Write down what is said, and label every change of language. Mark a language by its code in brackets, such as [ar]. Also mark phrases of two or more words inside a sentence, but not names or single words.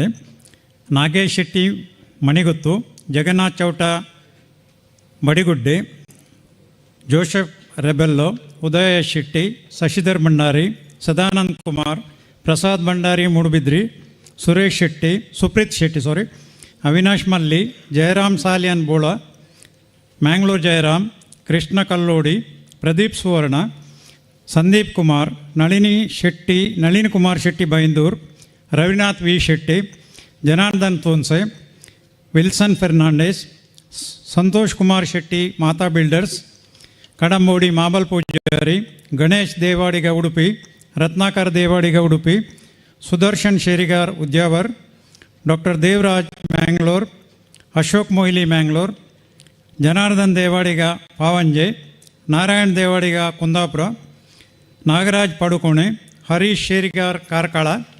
[kn] ನಾಗೇಶ್ ಶೆಟ್ಟಿ ಮಣಿಗುತ್ತು, ಜಗನ್ನಾಥ್ ಚೌಟ ಬಡಿಗುಡ್ಡೆ, ಜೋಸೆಫ್ ರೆಬೆಲ್ಲೋ, ಉದಯ ಶೆಟ್ಟಿ, ಶಶಿಧರ್ ಭಂಡಾರಿ, ಸದಾನಂದ್ ಕುಮಾರ್, ಪ್ರಸಾದ್ ಭಂಡಾರಿ ಮೂಡುಬಿದ್ರಿ, ಸುಪ್ರೀತ್ ಶೆಟ್ಟಿ, ಅವಿನಾಶ್ ಮಲ್ಲಿ, ಜಯರಾಮ್ ಸಾಲಿಯನ್ ಬೋಳ, ಮ್ಯಾಂಗ್ಳೂರ್ ಜಯರಾಮ್, ಕೃಷ್ಣ ಕಲ್ಲೋಡಿ, ಪ್ರದೀಪ್ ಸುವರ್ಣ, ಸಂದೀಪ್ ಕುಮಾರ್, ನಳಿನಿ ಕುಮಾರ್ ಶೆಟ್ಟಿ ಬೈಂದೂರ್, ರವಿನಾಥ್ ವಿ ಶೆಟ್ಟಿ, ಜನಾರ್ದನ್ ತೋನ್ಸೆ, ವಿಲ್ಸನ್ ಫೆರ್ನಾಂಡೆಸ್, ಸಂತೋಷ್ ಕುಮಾರ್ ಶೆಟ್ಟಿ ಮಾತಾ ಬಿಲ್ಡರ್ಸ್, ಕಡಂಬೋಡಿ ಮಾಬಲ್ ಪೂಜಾರಿ, ಗಣೇಶ್ ದೇವಾಡಿಗ ಉಡುಪಿ, ರತ್ನಾಕರ್ ದೇವಾಡಿಗ ಉಡುಪಿ, ಸುದರ್ಶನ್ ಶೇರಿಗಾರ್ ಉದ್ಯಾವರ್, ಡಾಕ್ಟರ್ ದೇವರಾಜ್ ಮ್ಯಾಂಗ್ಳೂರ್, ಅಶೋಕ್ ಮೊಯ್ಲಿ ಮ್ಯಾಂಗ್ಳೂರ್, ಜನಾರ್ದನ್ ದೇವಾಡಿಗ ಪಾವಂಜೆ, ನಾರಾಯಣ್ ದೇವಾಡಿಗ ಕುಂದಾಪುರ, ನಾಗರಾಜ್ ಪಡುಕೋಣೆ, ಹರೀಶ್ ಶೇರಿಗಾರ್ ಕಾರ್ಕಳ,